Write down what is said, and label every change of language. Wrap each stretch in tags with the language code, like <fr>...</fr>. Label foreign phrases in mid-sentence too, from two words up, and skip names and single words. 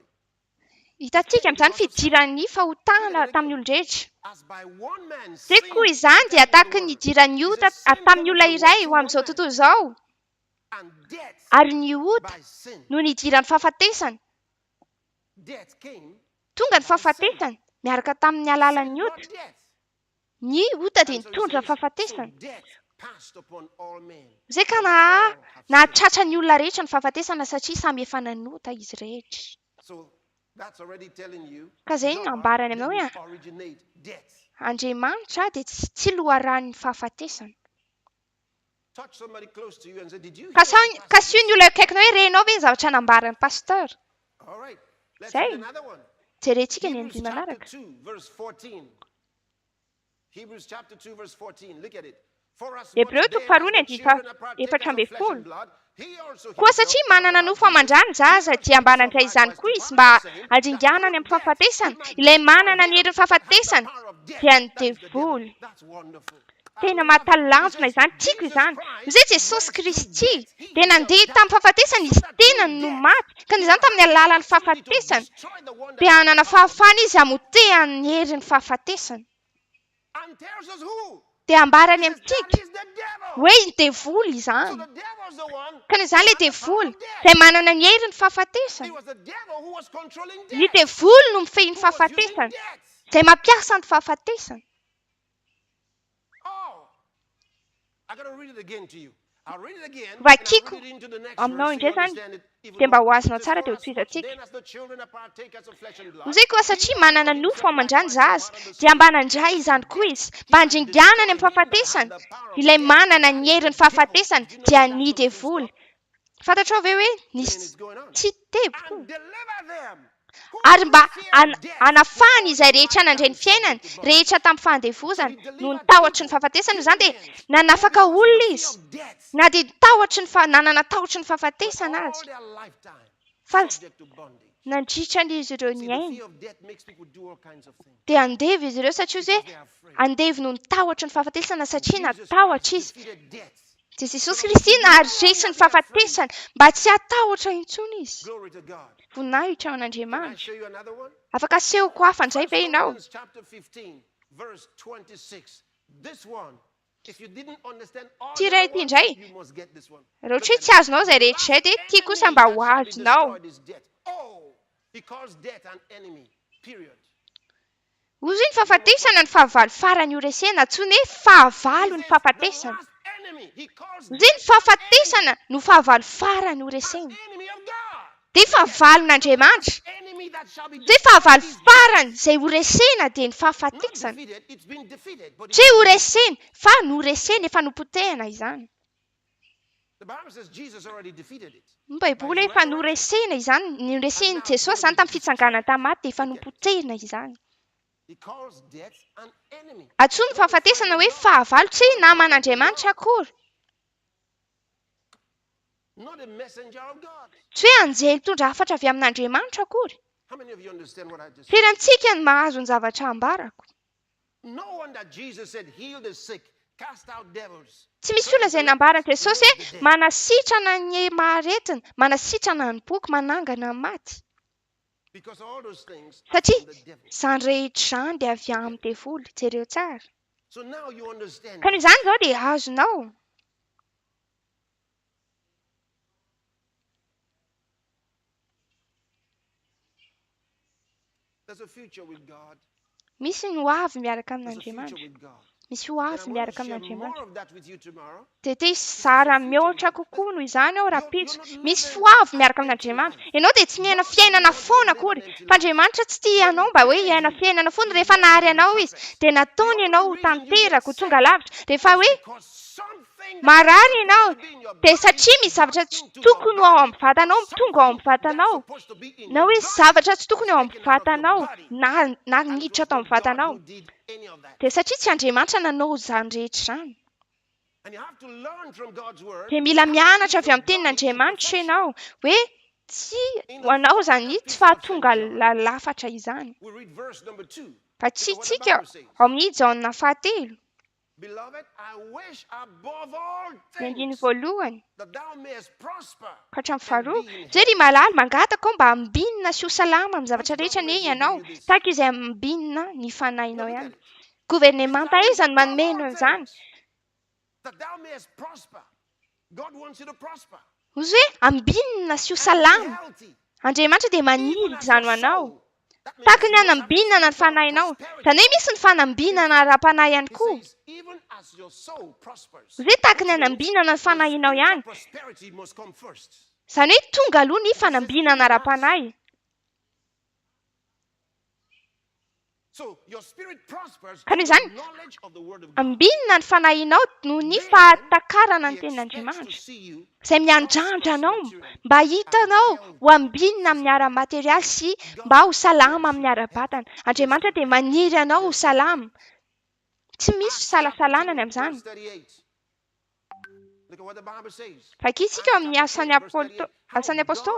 <mg>Hitantsika amin'izany fidiran'ny fahotana tamin'ny olon-drehetra.</mg> <en>As by one man</en> <mg>Dia</mg> <en>sin</en> <mg>koa izany dia</mg> <en>entered</en> <mg>tahaka</mg> <en>into</en> <mg>ny</mg> <en>the world.</en> <mg>idiran'ny ota tamin'ny olona iray ho amin'izao tontolo izao.</mg> <en>And death</en> <mg>Ary ny ota</mg> <en>by sin.</en> <mg>no ny idiran'ny fahafatesana.</mg> <en>Death came.</en> <mg>Tonga ny fahafatesana miaraka tamin'ny alalan'ny</mg> <en>Not</en> <mg>ota.</mg> <en>death.</en> <mg>Ny ota dia</mg> <en>And so he</en> <mg>nitondra</mg> <en>says,</en> <mg>fahafatesana.</mg> <en>so death passed upon all men.</en> <mg>Izay ka</mg> <en>For that all have sinned.</en> <mg>nahatratra ny olona rehetra ny fahafatesana satria samy efa nanota izy rehetra.</mg> <en>So that's already telling you</en> <mg>Ka izay no</mg> <en>God</en> <mg>ambarany aminao hoe</mg> <en>didn't originate death.</en> <mg>Andriamanitra dia tsy loharan'ny fahafatesana.</mg> <en>Touch somebody close to you and say, did you hear</en> <mg>Ka</mg> <en>what</en> <mg>ka</mg> <en>pastor</en> <mg>sy ny olona akaikinao hoe renao ve ny zavatra nambaran'ny pasteur?</mg> <en>said?" All right. Let's Say. read another one.</en> <mg>Jerentsika ny</mg> <en>Hebrews</en> <mg>andimy</mg> <en>chapter</en> <mg>manaraka.</mg> <en>2 verse 14. Hebrews chapter 2 verse 14. Look at it. For as much</en> <mg>Hebreo</mg> <en>then</en> <mg>faharoa ny</mg> <en>as the</en> <mg>andimy</mg> <en>children are</en> <mg>efatra</mg> <en>partakers</en> <mg>ambin'ny</mg> <en>of flesh and</en> <mg>folo.</mg> <en>blood, he also</en> <mg>Koa</mg> <en>himself</en> <mg>satria manana</mg> <en>suffered</en> <mg>nofo aman-drany zaza dia mba nandray izany koa izy mba handringanany amin'ny fahafatesana. Ilay manana ny herin'ny fahafatesana dia ny devoly.</mg> <en>That's wonderful.</en> <mg>Tena mahatalanjona izany, tiako izany. Izay Jesosy Kristy dia nandeha tamin'ny fahafatesana izy tena no maty. Ka izany tamin'ny alalan'ny fahafatesana dia hanana fahafana izy hamotehany ny herin'ny fahafatesana.</mg> <en>And tells us who?</en> <mg>Dia ambarany</mg> <en>That</en> <mg>amintsika</mg> <en>is the devil.</en> <mg>hoe ny devoly</mg> <en>So</en> <mg>izany.</mg> <en>the devil's the one.</en> <mg>Ka izany ilay</mg> <en>who had the power</en> <mg>devoly</mg> <en>of death.</en> <mg>izay manana ny herin'ny</mg> <en>It</en> <mg>fahafatesana.</mg> <en>was the devil who was controlling</en> <mg>Ny</mg> <en>death.</en> <mg>devoly no mifehy ny</mg> <en>Who was using</en> <mg>fahafatesana.</mg> <en>death.</en> <mg>Izay mampiasa ny fahafatesana.</mg> <en>Oh, I gotta read it again to you. I'll read it again. And</en> <mg>Vakiko</mg> <en>I'll read it into the next</en> <mg>aminao</mg> <en>verse so you</en> <mg>indray zany</mg> <en>understand it even</en> <mg>dia mba ho</mg> <en>more.</en> <mg>azonao</mg> <en>It says,</en> <mg>tsara dia</mg> <en>"For</en> <mg>ho</mg> <en>as</en> <mg>tohiza</mg> <en>much</en> <mg>antsika.</mg> <en>then as the children are partakers of flesh and blood,</en> <mg>Izay koa satria manana nofo aman-drany zaza dia mba nandray izany koa izy mba handringanany amin'ny fahafatesana. Ilay manana ny herin'ny fahafatesana dia ny devoly. Fantatrao ve hoe</mg> <en>then</en> <mg>nisy</mg> <en>it's going on.</en> <mg>tsy teboka</mg> <en>And deliver them. Who</en> <mg>ary mba</mg> <en>feared death</en> <mg>anafahany izay</mg> <en>from the</en> <mg>rehetra nandray ny</mg> <en>lifetime</en> <mg>fiainany</mg> <en>subject to</en> <mg>rehetra tamin'ny fahandevozana no nitahotra ny fahafatesana izany dia nanafaka olona izy</mg> <en>of death</en> <mg>na dia nitahotra ny nanana tahotry ny fahafatesana</mg> <en>all</en> <mg>azy</mg> <en>their lifetime</en> <mg>fa</mg> <en>subject to bondage.</en> <mg>nandritra n'izy ireo</mg> <en>See,</en> <mg>ny</mg> <en>the</en> <mg>aina</mg> <en>fear of death makes people do all kinds of things</en> <mg>dia andevy izy ireo satria izy</mg> <en>because</en> <mg>hoe</mg> <en>they are afraid.</en> <mg>andevy no nitahotra ny fahafatesana satria</mg> <en>Jesus</en> <mg>natahotra</mg> <en>Christ</en> <mg>izy</mg> <en>defeated death</en> <mg>dia Jesosy Kristy naharesy ny fahafatesana mba tsy hatahotra intsony izy.</mg> <en>Glory to God.</en> <mg>Voninahitra ao</mg> <en>Can I</en> <mg>an'Andriamanitra.</mg> <en>show you another one?</en> <mg>Afaka asehoko hafa an'izay ve ianao?</mg> <en>Corinthians chapter 15, verse 26. This one, if you didn't understand all</en> <mg>Ty</mg> <en>the</en> <mg>iray</mg> <en>other</en> <mg>ty</mg> <en>ones,</en> <mg>indray.</mg> <en>you must get this one.</en> <mg>Raha</mg> <en>Look</en> <mg>ohatra hoe</mg> <en>at</en> <mg>tsy</mg> <en>it.</en> <mg>azonao izay rehetra izay dia ty kosa mba ho</mg> <en>That shall be</en> <mg>azonao.</mg> <en>destroyed is death. Oh, he calls death an enemy. Period.</en> <mg>Hoy ny fahafatesana ny fahavalo farany horesena, antsoina hoe fahavalo ny</mg> <en>The</en> <mg>fahafatesana.</mg> <en>last enemy. He calls</en> <mg>Hoy ny</mg> <en>death</en> <mg>fahafatesana no fahavalo farany horesena.</mg> <en>enemy of God.</en> <mg>Dia fahavalon'Andriamanitra.</mg> <en>Enemy that shall be</en> <mg>Dia fahavalo farany izay horesena dia ny fahafatesana.</mg> <en>defeated. It's been defeated. But</en> <mg>Tsy horesena, fa noresena efa nopotehana izany.</mg> <en>the Bible says Jesus already defeated it.</en> <mg>Ny Baiboly efa noresena izany, noresen'i Jesosy izany tamin'ny fitsanganana tamaty dia efa nopotehina izany.</mg> <en>He calls death an enemy.</en> <mg>Antsoina ny fahafatesana hoe fahavalo, tsy naman'Andriamanitra akory.</mg> <en>Not a messenger of God.</en> <mg>Tsy hoe anjely tondra hafatra avy amin'Andriamanitra akory.</mg> <en>How many of you understand what I just said?</en> <mg>Firy amintsika ny mahazo ny zavatra ambarako.</mg> <en>No one that Jesus said heal the sick, cast out devils.</en> <mg>Tsy misy olona izay nambarany Jesosy hoe manasitrana ny maharetina, manasitrana ny boky, manangana ny maty.</mg> <en>Because all those things are</en> <mg>Satria</mg> <en>from the devil.</en> <mg>izany rehetra izany dia avy amin'ny devoly, jereo tsara.</mg> <en>So now you understand.</en> <mg>Ka noho izany izao dia azonao.</mg> <en>There's a future with God.</en> <mg>Misy ny ho avy miaraka</mg> <en>There's a future</en> <mg>amin'Andriamanitra.</mg> <en>with God.</en> <mg>Misy ho</mg> <en>And</en> <mg>avy</mg> <en>I'm going</en> <mg>miaraka</mg> <en>to share more</en> <mg>amin'Andriamanitra.</mg> <en>of that with you tomorrow.</en> <mg>Dia te zara mihoatra kokoa noho izany ao raha pitso. Misy ho avy miaraka amin'Andriamanitra. Ianao dia tsy miaina fiainana foana akory. Fa Andriamanitra tsy tia ianao mba hoe hiaina fiainana foana. Rehefa nahary ianao izy dia nataony ianao ho tanteraka, ho tonga lavitra. Rehefa hoe marary ianao dia satria misy zavatra tsy tokony ao amin'ny vatanao tonga ao amin'ny vatanao. Na hoe zavatra tsy tokony ao amin'ny vatanao na niditra tao amin'ny vatanao. Dia satria tsy Andriamanitra nanao izany rehetra izany.</mg> <en>And you have to learn from God's word.</en> <mg>Dia mila mianatra avy amin'ny tenin'Andriamanitra ianao hoe tsy ho anao izany tsy fahatonga lafatra izany.</mg> <en>We read verse number 2.</en> <mg>Fa tsy tsika ao amin'ny Jaona fahatelo.</mg> <en>Beloved, I wish above all</en> <mg>Ny andiny</mg> <en>things</en> <mg>voalohany</mg> <en>that thou mayest prosper.</en> <mg>ka hatramin'ny faharoa. Zay ry malala mangataka ao mba hambinina sy ho salama amin'ny zavatra rehetra ne ianao. Tahaka izay hambinina ny fanahinao ihany. Governemanta iza no manomeno an'izany.</mg> <en>That thou mayest prosper. God wants you to prosper.</en> <mg>Ozy hoe hambinina sy ho salama. Andriamanitra dia maniry izany ho anao. Tahaka ny hanambinana ny fanahinao. Izany hoe misy ny fanambinana ara-panahy ihany koa.</mg> <en>Even as your soul prospers,</en> <mg>Ozy hoe tahaka ny hanambinana ny fanahinao ihany.</mg> <en>prosperity must come first.</en> <mg>Izany hoe tonga aloha ny fanambinana ara-panahy.</mg> <en>So your spirit prospers</en> <mg>Ka noho</mg> <en>through</en> <mg>izany</mg> <en>the knowledge of the word of God.</en> <mg>ambinina ny fanahinao noho ny fahatakarana ny</mg> <en>He expects to</en> <mg>tenin'Andriamanitra.</mg> <en>see you</en> <mg>Izay miandrandra anao mba hitanao ho ambinina amin'ny ara-materialy sy mba ho salama amin'ny ara-batana. Andriamanitra dia maniry anao ho salama. Tsy misy fisalasalana ny amin'izany.</mg> <en>Verse 38. Look at what the Bible says.</en> <mg>Fakitsika amin'ny asan'ny apôstôly.</mg>